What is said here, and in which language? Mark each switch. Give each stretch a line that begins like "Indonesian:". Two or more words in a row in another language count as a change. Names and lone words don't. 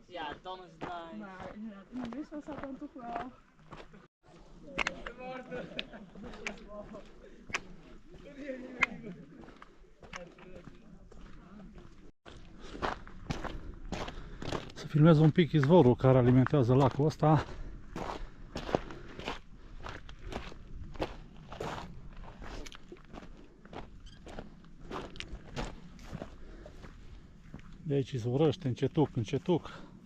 Dutch: Ja, dan is het nice. Maar inderdaad, in de mist was dat dan toch wel.
Romanian: Să filmez un pic izvorul care alimentează lacul ăsta. De aici izvorăște încetuc, încetuc.